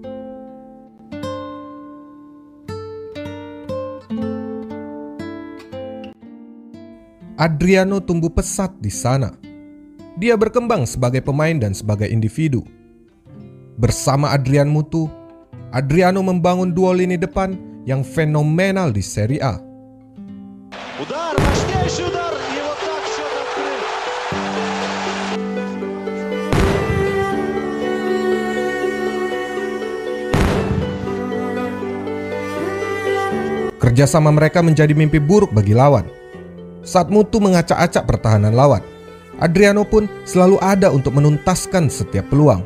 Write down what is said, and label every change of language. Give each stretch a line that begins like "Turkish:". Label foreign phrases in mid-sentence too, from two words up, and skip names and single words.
Indonesian: Adriano tumbuh pesat di sana. Dia berkembang sebagai pemain dan sebagai individu. Bersama Adrian Mutu, Adriano membangun duo lini depan yang fenomenal di Serie A.
Russian: Удар, мощнейший удар, и вот так счет открыт.
Indonesian: Kerjasama mereka menjadi mimpi buruk bagi lawan. Saat mutu mengacak-acak pertahanan lawan, Adriano pun selalu ada untuk menuntaskan setiap peluang.